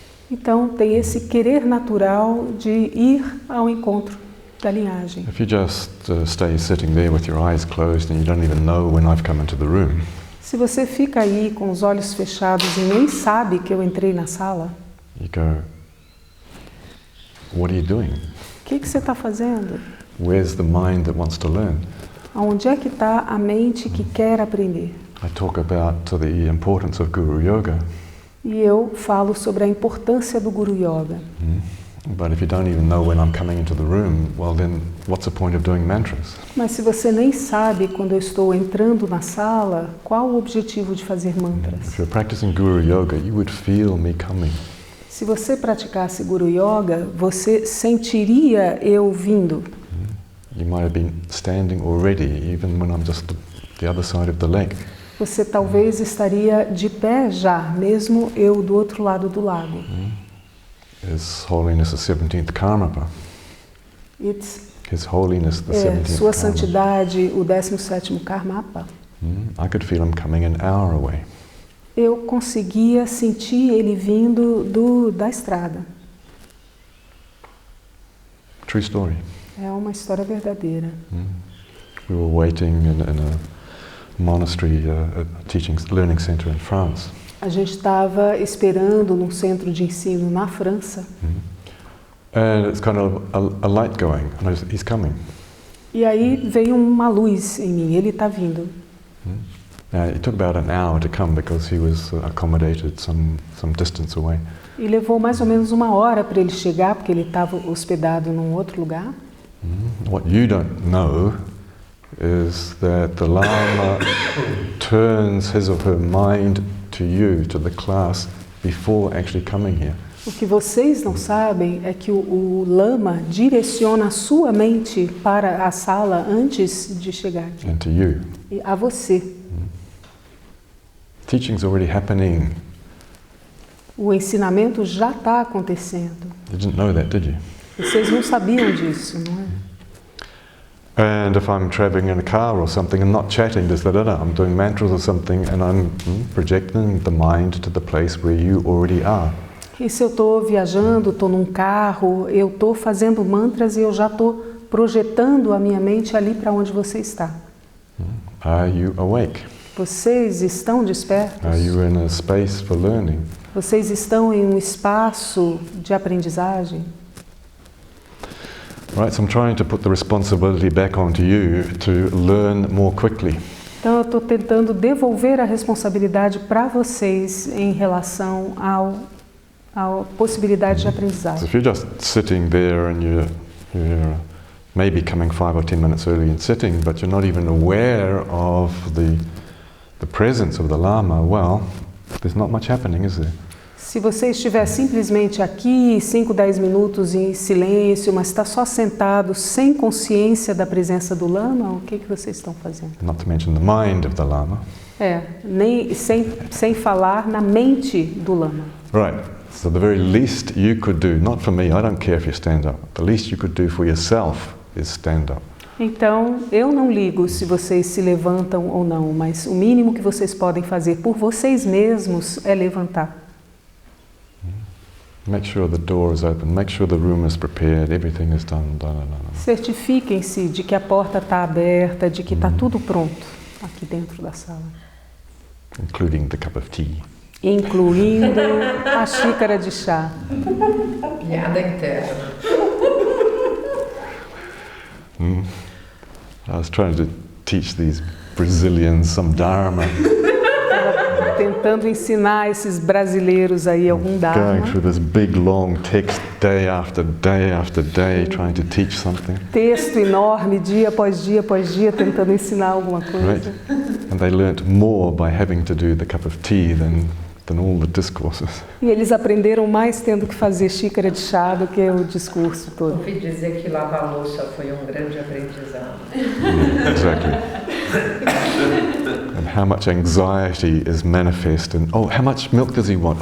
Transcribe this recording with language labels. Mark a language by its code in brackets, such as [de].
[pt] Então tem esse querer natural de ir ao encontro da linhagem. [en] If you just stay sitting there with your eyes closed and you don't even know when I've come into the room, [pt] Se você fica aí com os olhos fechados e nem sabe que eu entrei na sala, [en] you go, what are you doing? [pt] o que você está fazendo? [en] Where's the mind that wants to learn? [pt] Onde é que está a mente que quer aprender? [en] I talk about the importance of Guru Yoga. [pt] E eu falo sobre a importância do Guru Yoga. [en] But if you don't even know when I'm coming into the room, well then what's the point of doing mantras? [pt] Mas se você nem sabe quando eu estou entrando na sala, qual o objetivo de fazer mantras? [en] If you're practicing Guru Yoga, you would feel me coming. [pt] Se você praticasse Guru Yoga, você sentiria eu vindo. [en] You might have been standing already, even when I'm just the other side of the leg. [pt] Você talvez estaria de pé já, mesmo eu do outro lado do lago. [en] His Holiness the 17th Karmapa. His Holiness the 17th [pt] Sua Santidade, o 17º Karmapa. [en] I could feel him coming an hour away. [pt] Eu conseguia sentir ele vindo da estrada. [en] True story. [pt] É uma história verdadeira. [en] We were waiting in a monastery, learning center in France. [pt] A gente estava esperando num centro de ensino na França. [en] And it's kind of a light going, and he's coming. [pt] E aí veio uma luz em mim, ele está vindo. [en] It took about an hour to come because he was accommodated some distance away. [pt] E levou mais ou menos uma hora para ele chegar, porque ele estava hospedado num outro lugar. [en] What you don't know is that the Lama turns his or her mind to you, to the class, before actually coming here. [pt] O que vocês não sabem é que o Lama direciona a sua mente para a sala antes de chegar aqui. [en] And to you. [pt] E a você. [en] Teaching's already happening. [pt] O ensinamento já está acontecendo. [en] You didn't know that, did you? [pt] Vocês não sabiam disso, não é? [en] And if I'm traveling in a car or something and not chatting, just I'm doing mantras or something and I'm projecting the mind to the place where you already are. [pt] E se eu estou viajando, estou num carro, eu estou fazendo mantras e eu já estou projetando a minha mente ali para onde você está. [en] Are you awake? [pt] Vocês estão despertos? [en] Are you in a space for learning? [pt] Vocês estão em um espaço de aprendizagem? [en] Right, so I'm trying to put the responsibility back onto you to learn more quickly. [pt] Então eu estou tentando devolver a responsabilidade para vocês em relação à possibilidade de aprendizagem. [en] So if you're just sitting there and you're maybe coming 5 or 10 minutes early and sitting, but you're not even aware of the presence of the Lama, well, there's not much happening, is there? [pt] Se você estiver simplesmente aqui, 5, 10 minutos em silêncio, mas está só sentado, sem consciência da presença do Lama, o que vocês estão fazendo? [en] Not to mention the mind of the Lama. [pt] Nem sem falar na mente do Lama. [en] Right, so the very least you could do, not for me, I don't care if you stand up, the least you could do for yourself is stand up. [pt] Então, eu não ligo se vocês se levantam ou não, mas o mínimo que vocês podem fazer por vocês mesmos é levantar. [en] Make sure the door is open, make sure the room is prepared, everything is done. [pt] Certifiquem-se de que a porta está aberta, de que está tudo pronto aqui dentro da sala. [en] Including the cup of tea. [pt] Incluindo a xícara de chá. Piada interna. [en] I was trying to teach these Brazilians some Dharma. [pt] Tentando ensinar esses brasileiros aí algum Dharma. [en] Going through this big long text day after day after day, trying to teach something. [pt] Texto enorme, dia após dia após dia, tentando ensinar alguma coisa. [en] Right. And they learnt more by having to do the cup of tea than all the discourses. [pt] E eles aprenderam mais tendo que fazer xícara de chá do que o discurso todo. Ouvi dizer que lavar a louça foi um grande aprendizado. [en] Exactly. And how much anxiety is manifest in, oh, how much milk does he want?